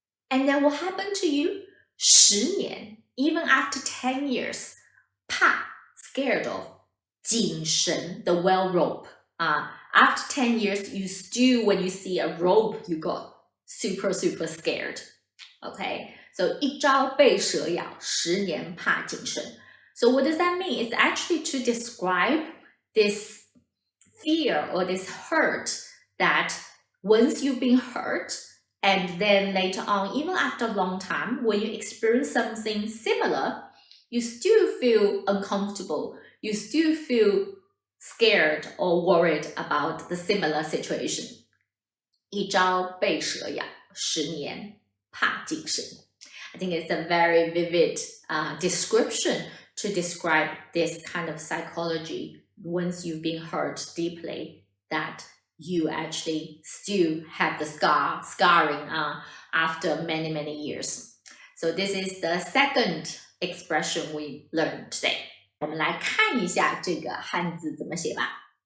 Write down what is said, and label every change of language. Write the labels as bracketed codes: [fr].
[en] And then what happened to you? 10年, even after 10 years. 怕 scared of. 井绳 the well rope. After 10 years, you still, when you see a rope, you got super scared. [zh] Okay, so 一朝被蛇咬，十年怕井绳. [en] So what does that mean? It's actually to describe this fear or this hurt that once you've been hurt, and then later on, even after a long time, when you experience something similar, you still feel uncomfortable. You still feel scared or worried about the similar situation. [zh] 一朝被蛇咬，十年怕井绳. [en] I think it's a very vivid description to describe this kind of psychology once you've been hurt deeply, that you actually still have the scarring after many years. So this is the second expression we learned today. [zh] 我们来看一下这个汉字怎么写吧。